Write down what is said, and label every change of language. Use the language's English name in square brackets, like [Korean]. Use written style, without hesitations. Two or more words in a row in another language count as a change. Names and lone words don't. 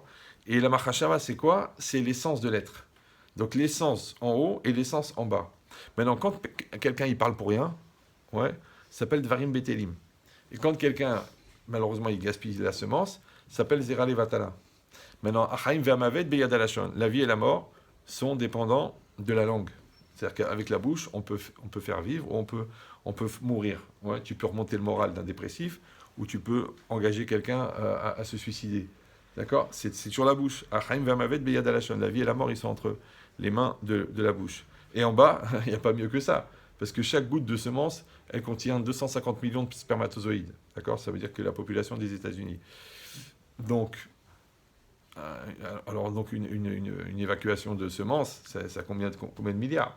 [French] Et la machashava, c'est quoi? C'est l'essence de l'être. Donc l'essence en haut et l'essence en bas. Maintenant, quand quelqu'un il parle pour rien, ouais, ça s'appelle [Hebrew] דברים בטלים. [French] Et quand quelqu'un, malheureusement, il gaspille la semence, ça s'appelle [Hebrew] זרע לבטלה. [French] Maintenant, [Hebrew] החיים והמוות ביד הלשון. [French] La vie et la mort sont dépendants de la langue. C'est-à-dire qu'avec la bouche, on peut faire vivre ou on peut mourir. Ouais, tu peux remonter le moral d'un dépressif ou tu peux engager quelqu'un à se suicider. D'accord? C'est sur la bouche. [Hebrew] החיים והמוות ביד הלשון. [French] La vie et la mort, ils sont entre les mains de la bouche. Et en bas, il n'y a pas mieux que ça. Parce que chaque goutte de semence, elle contient 250 millions de spermatozoïdes. D'accord? Ça veut dire que la population des États-Unis. Donc, alors donc une évacuation de semences, ça combien de milliards?